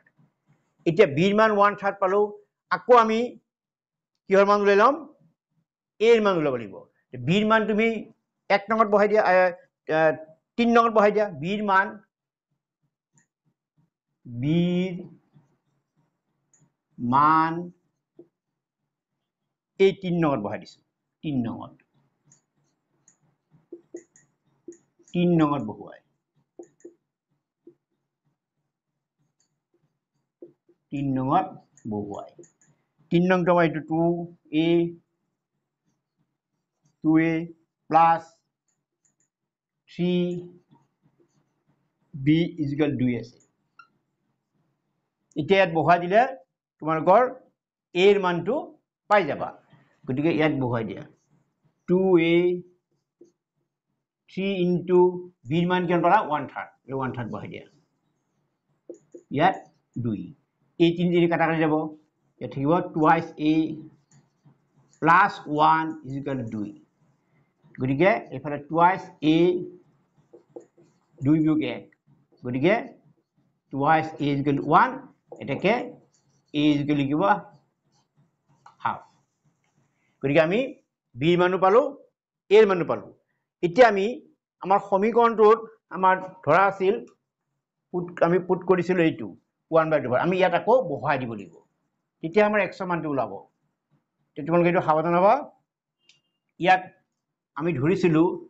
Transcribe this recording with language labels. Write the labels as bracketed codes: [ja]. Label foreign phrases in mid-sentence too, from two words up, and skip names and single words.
[as] এতিয়া b ৰ মান 1/3 পালো আকৌ আমি কিহৰ মান উলাই লম a ৰ মান উলাব লাগিব b ৰ মান তুমি 1 নম্বৰত বহাই দিয়া 3 নম্বৰত বহাই দিয়া b ৰ মান এই 3 নম্বৰত বহাই দিছো 3 নম্বৰত বহুৱাই 3 নম্বৰত বহুৱাই 3 নং তোমাৰ এইটো [en] 2a plus 3b is equal 2 [as] আছে এতিয়া ইয়াত বহাই দিলে তোমালোকৰ a ৰ মানটো পাই যাবা গতিকে ইয়াত বহাই দিয়া 2a 3 into b ৰ মান কিমান পালা 1/3 এই 1/3 বহাই দিয়া ইয়াত 2 এই 3 দিন কাটা কাটি যাব ইয়াত থাকিব [en] twice a plus 1 is equal to 2 [as] গতিকে এফালে [en] twice a [as] 2 বিয়োগ 1 গতিকে [en] twice a is equal to 1 [as] এটাকে [en] a is equal [as] লিখিব half গতিকে আমি b ৰ মানও পালো a ৰ মানও পালো এতিয়া আমি আমাৰ সমীকৰণটোত আমাৰ ধৰা আছিল আমি পুট কৰিছিল এইটো 1/2 আমি ইয়াত আকৌ বহাই দিব লাগিব তেতিয়া আমাৰ x মানটো ওলাব তোমালোকে এইটো সাৱধান হ'ব ইয়াত আমি ধৰিছিলো